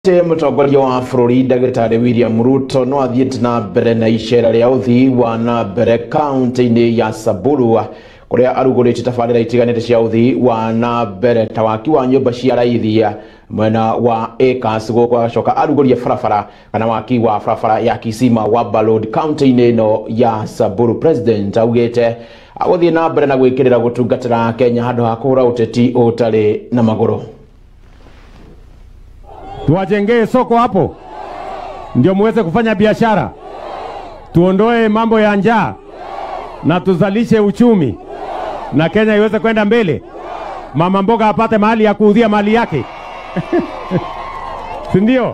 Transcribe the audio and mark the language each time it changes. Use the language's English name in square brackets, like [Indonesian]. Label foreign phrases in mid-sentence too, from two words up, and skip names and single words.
[Kikuyu] Mutongoria wa bũrũri Ndagĩtarĩ William Ruto no athiĩte na mbere na icera rĩa ũthii wa na mbere kaunti-inĩ ya Samburu kũrĩa arugũrĩte tabarĩra itiganĩte cia ũthii wa na mbere ta waki wa nyũmba cia raithia mwena wa Acres gũgacoka arugũrie barabara kana waki wa barabara ya Kisima Wamba Road kaunti-inĩ ĩno ya Samburu. President augĩte agũthiĩ na mbere na gwĩkĩrĩra gũtungatĩra Kenya handũ ha kũhũra ũteti ũtarĩ na magũrũ. [Swahili] Tuwajengee soko hapo ndio muweze kufanya biashara, tuondoe mambo ya njaa na tuzalishe uchumi na Kenya iweze kwenda mbele. Mama mboga apate mahali ya kuudhia mali yake. Si ndio?